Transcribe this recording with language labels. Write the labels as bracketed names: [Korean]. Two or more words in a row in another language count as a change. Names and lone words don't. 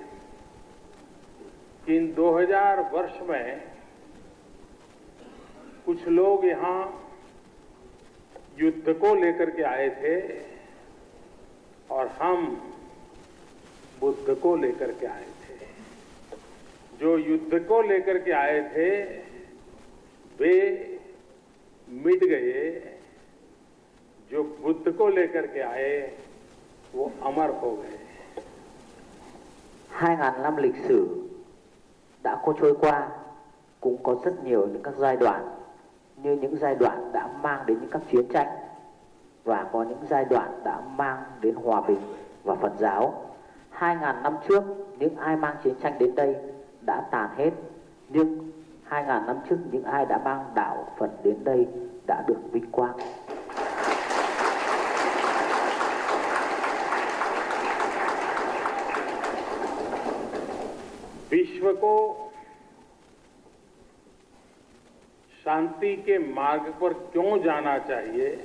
[Hindi] कि इन 2000 वर्ष में कुछ लोग यहाँ युद्ध को लेकर के आए थे और हम बुद्ध को लेकर के आए थे। जो युद्ध को लेकर के आए थे वे मिट गए, जो बुद्ध को लेकर के आए वो अमर हो गए। [Vietnamese] 2000 năm lịch sử đã trôi qua, cũng có rất nhiều những các giai đoạn, như những giai đoạn đã mang đến những các chiến tranh và có những giai đoạn đã mang đến hòa bình và Phật giáo. 2000 năm trước, những ai mang chiến tranh đến đây đã tàn hết, nhưng 2000 năm trước những ai đã mang đạo Phật đến đây đã được vinh quang. [Hindi] विश्व को शांति के मार्ग पर क्यों जाना चाहिए?